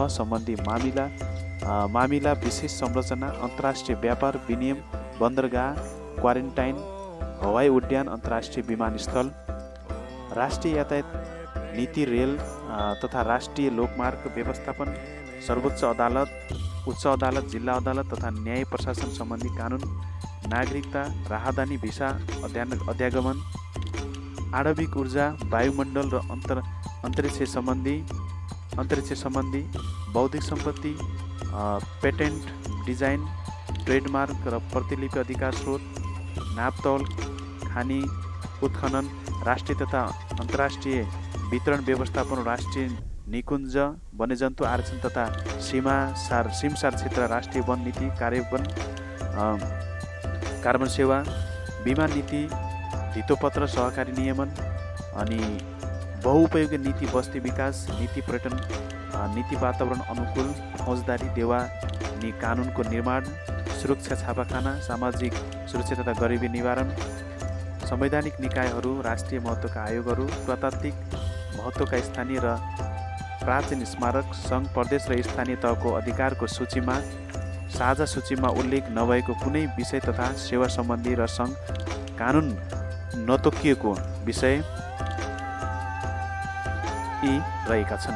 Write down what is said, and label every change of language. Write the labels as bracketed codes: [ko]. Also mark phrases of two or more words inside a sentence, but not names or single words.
[ne] सम्बन्धी मामिला, विशेष संरचना, अन्तर्राष्ट्रिय व्यापार विनिमय, बन्दरगाह, क्वारेन्टाइन, हवाई उड्डयन, अन्तर्राष्ट्रिय विमानस्थल, राष्ट्रिय यातायात नीति, रेल तथा राष्ट्रिय लोकमार्ग व्यवस्थापन, सर्वोच्च अदालत, उच्च अदालत, जिल्ला अदालत तथा न्याय प्रशासन सम्बन्धी कानुन, नागरिकता, राहदानी, भिसा, अध्यागमन, आणविक ऊर्जा, वायुमण्डल र अन्तरिक्ष सम्बन्धी, बौद्धिक सम्पत्ति, पेटेन्ट, डिजाइन, ट्रेडमार्क र प्रतिलिपि अधिकार स्रोत, नापतौल, खानी, उत्खनन, राष्ट्रिय तथा अन्तर्राष्ट्रिय वितरण व्यवस्थापन, राष्ट्रिय निकुञ्ज, वन्यजन्तु आरक्षण तथा सीमसार क्षेत्र, राष्ट्रिय वन नीति, कार्बन सेवा, बीमा नीति, धितोपत्र, सहकारी नियमन, अनि बहुउपयोगी नीति, बस्ती विकास नीति, पर्यटन नीति, वातावरण अनुकूल, फौजदारी देवानी कानुनको निर्माण, सुरक्षा छापाखाना, सामाजिक सुरक्षा तथा गरिबी निवारण, संवैधानिक निकायहरू, राष्ट्रिय महत्त्वका आयोगहरू, पुरातात्विक महत्त्वका स्थानीय र प्राचीन स्मारक, सङ्घ, प्रदेश र स्थानीय तहको अधिकारको सूचीमा साझा सूचीमा उल्लेख नभएको कुनै विषय तथा सेवा सम्बन्धी र सङ्घ कानुन नतोकिएको विषय यी रहेका छन्।